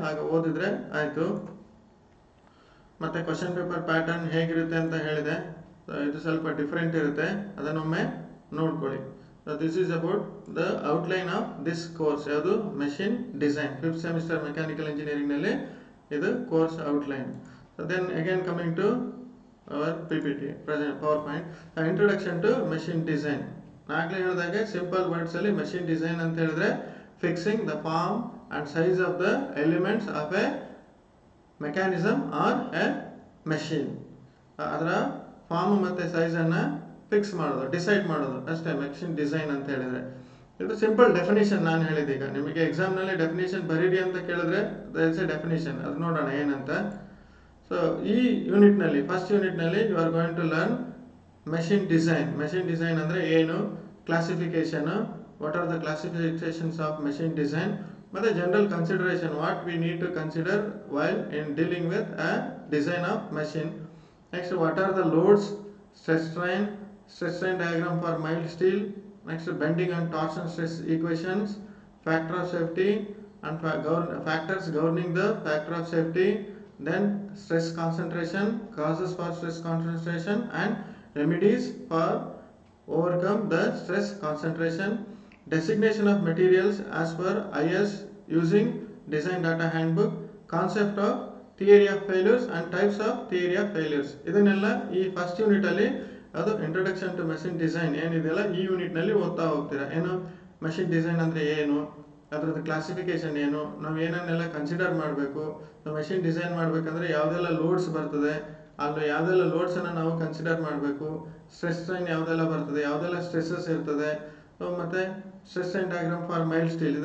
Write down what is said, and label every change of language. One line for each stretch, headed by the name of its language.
Kannada: ಆಗ ಓದಿದ್ರೆ ಆಯಿತು. ಮತ್ತು ಕ್ವಶನ್ ಪೇಪರ್ ಪ್ಯಾಟರ್ನ್ ಹೇಗಿರುತ್ತೆ ಅಂತ ಹೇಳಿದೆ. ಇದು ಸ್ವಲ್ಪ ಡಿಫ್ರೆಂಟ್ ಇರುತ್ತೆ, ಅದನ್ನೊಮ್ಮೆ ನೋಡ್ಕೊಳ್ಳಿ.
English: So this is about the outline of this course.
Kannada: ಯಾವುದು?
English: Machine design.
Kannada: 5th semester mechanical ಇಂಜಿನಿಯರಿಂಗ್ನಲ್ಲಿ ಇದು course outline.
English: So then again coming to our PPT, present PowerPoint, introduction to machine design.
Kannada: ನಾಗಲೇ ಹೇಳಿದಾಗೆ ಸಿಂಪಲ್ ವರ್ಡ್ಸಲ್ಲಿ ಮೆಷಿನ್ ಡಿಸೈನ್ ಅಂತ ಹೇಳಿದ್ರೆ
English: Fixing the form and size of the elements of a mechanism or a machine.
Kannada: ಅದರ form ಮತ್ತು ಸೈಜನ್ನು fix ಮಾಡೋದು, decide ಮಾಡೋದು ಅಷ್ಟೇ machine design ಅಂತ ಹೇಳಿದರೆ. ಇದು ಸಿಂಪಲ್ ಡೆಫಿನೇಷನ್ ನಾನು ಹೇಳಿದೀಗ. ನಿಮಗೆ ಎಕ್ಸಾಮ್ನಲ್ಲಿ ಡೆಫಿನೇಷನ್ ಬರೀರಿ ಅಂತ ಕೇಳಿದ್ರೆ
English: That is a definition.
Kannada: ಅದು ನೋಡೋಣ ಏನಂತ. ಸೊ ಈ ಯೂನಿಟ್ನಲ್ಲಿ, first ಯೂನಿಟ್ನಲ್ಲಿ
English: You are going to learn machine design.
Kannada: Machine design ಅಂದರೆ ಏನು,
English: Classification, what are the classifications of machine design, ಮತ್ತು general consideration, what we need to consider while in dealing with a design of machine. Next what are the loads, stress strain diagram for mild steel. Next bending and torsion stress equations, factor of safety and factors governing the factor of safety. Then stress concentration, causes for stress concentration and remedies for overcome the stress concentration. Designation of materials as per IS using design data handbook. Concept of theory of failures and types of theory of failures.
Kannada: ಇದನ್ನೆಲ್ಲ ಈ first ಯೂನಿಟಲ್ಲಿ, ಅದು introduction to machine design ಏನಿದೆಯಲ್ಲ ಈ ಯೂನಿಟ್ನಲ್ಲಿ ಓದ್ತಾ ಹೋಗ್ತೀರಾ. ಏನು machine design ಅಂದರೆ ಏನು, ಅದರದ್ದು ಕ್ಲಾಸಿಫಿಕೇಷನ್ ಏನು, ನಾವು ಏನನ್ನೆಲ್ಲ ಕನ್ಸಿಡರ್ ಮಾಡಬೇಕು, ಮೆಷಿನ್ ಡಿಸೈನ್ ಮಾಡಬೇಕಂದ್ರೆ ಯಾವುದೆಲ್ಲ ಲೋಡ್ಸ್ ಬರ್ತದೆ, ಅಲ್ಲಿ ಯಾವುದೆಲ್ಲ ಲೋಡ್ಸನ್ನು ನಾವು ಕನ್ಸಿಡರ್ ಮಾಡಬೇಕು, ಸ್ಟ್ರೆಸ್ ಸ್ಟ್ರೈನ್ ಯಾವುದೆಲ್ಲ ಬರ್ತದೆ, ಯಾವುದೆಲ್ಲ ಸ್ಟ್ರೆಸ್ಸಸ್ ಇರ್ತದೆ, ಮತ್ತು stress strain diagram for mild steel.